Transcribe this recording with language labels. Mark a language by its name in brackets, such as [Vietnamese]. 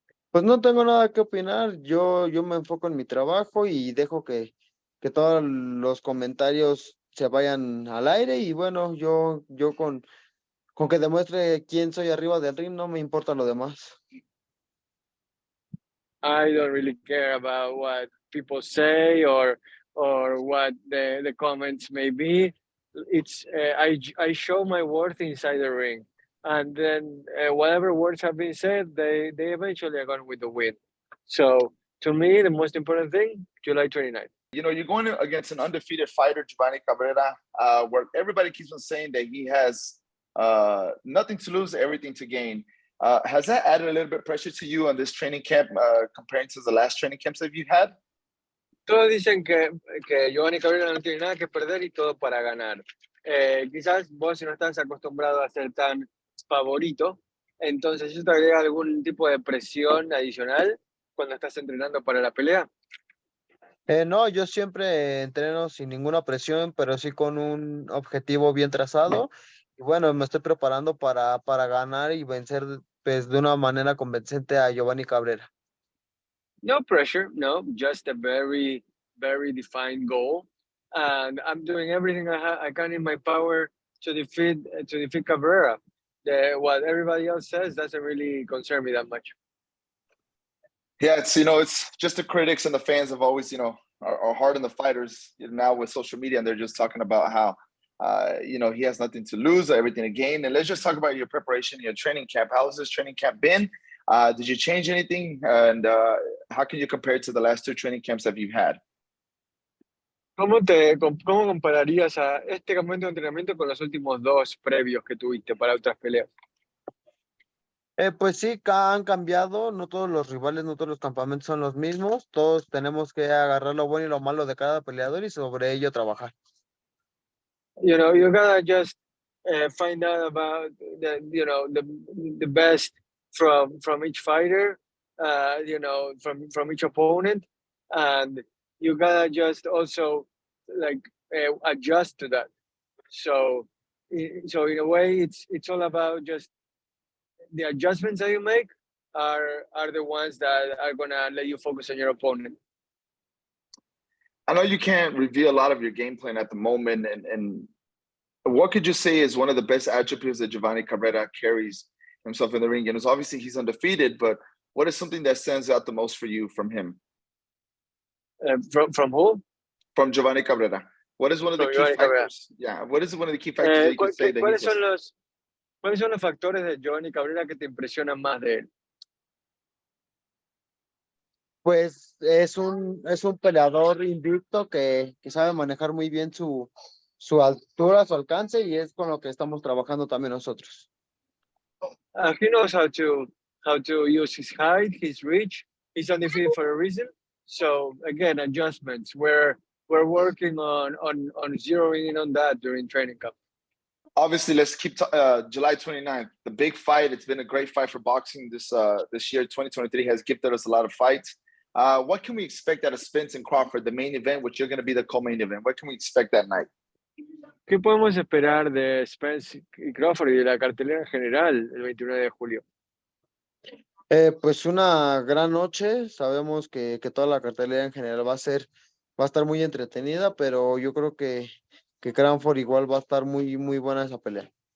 [Spanish] Pues no tengo nada que opinar, yo me enfoco en mi trabajo y dejo que todos los comentarios se vayan al aire y bueno, yo con que demuestre quién soy arriba del ring, no me importa lo demás. [English] I don't really care about what people say or what the comments may be. It's I show my worth inside the ring, and then whatever words have been said, they eventually are going with the win. So to me, the most important thing, July 29th. You know, you're going against an undefeated fighter, Giovanni Cabrera, where everybody keeps on saying that he has nothing to lose, everything to gain. Has that added a little bit of pressure to you on this training camp comparing to the last training camps that you've had? [Spanish] Todos dicen que Giovanni Cabrera no tiene nada que perder y todo para ganar. Quizás vos si no estás acostumbrado a ser tan favorito, entonces eso te agrega algún tipo de presión adicional cuando estás entrenando para la pelea. No, yo siempre entreno sin ninguna presión, pero sí con un objetivo bien trazado. Y bueno, me estoy preparando para ganar y vencer pues, de una manera convincente a Giovanni Cabrera. [English] No pressure, no, just a very, very defined goal. And I'm doing everything I can in my power to defeat Cabrera. What everybody else says doesn't really concern me that much. Yeah, it's just the critics and the fans have always, are hard on the fighters now with social media, and they're just talking about how, he has nothing to lose, everything to gain. And let's just talk about your preparation, your training camp. How has this training camp been? Did you change anything? And how can you compare it to the last two training camps that you've had? [Spanish] ¿Cómo compararías a este campamento de entrenamiento con los últimos dos previos que tuviste para otras peleas? Pues sí, han cambiado, no todos los rivales, no todos los campamentos son los mismos, todos tenemos que agarrar lo bueno y lo malo de cada peleador y sobre ello trabajar. [English] You gotta just find out about the best from each fighter, from each opponent, and you gotta just also like adjust to that. So in a way, it's all about just the adjustments that you make are the ones that are gonna let you focus on your opponent. I know you can't reveal a lot of your game plan at the moment, and what could you say is one of the best attributes that Giovanni Cabrera carries himself in the ring? And it's obviously he's undefeated, but what is something that stands out the most for you from him? From who? From Giovanni Cabrera. What is one of the key factors? Yeah, what is one of the key factors that you could say that [Spanish] ¿Cuáles son los factores de Giovanni Cabrera que te impresionan más de él? Pues es un peleador invicto que sabe manejar muy bien su altura, su alcance, y es con lo que estamos trabajando también nosotros. [English] He knows how to use his height, his reach. He's undefeated for a reason. So again, adjustments. We're working on zeroing in on that during training camp. Obviously, let's keep July 29th, the big fight. It's been a great fight for boxing this year. 2023 has gifted us a lot of fights. What can we expect out of Spence and Crawford, the main event, which you're going to be the co-main event? What can we expect that night? [Spanish] ¿Qué podemos esperar de Spence y Crawford y de la cartelera en general el 29 de julio? Pues una gran noche. Sabemos que toda la cartelera en general va a estar muy entretenida, pero yo creo que Crawford igual va a estar muy, muy buena esa pelea.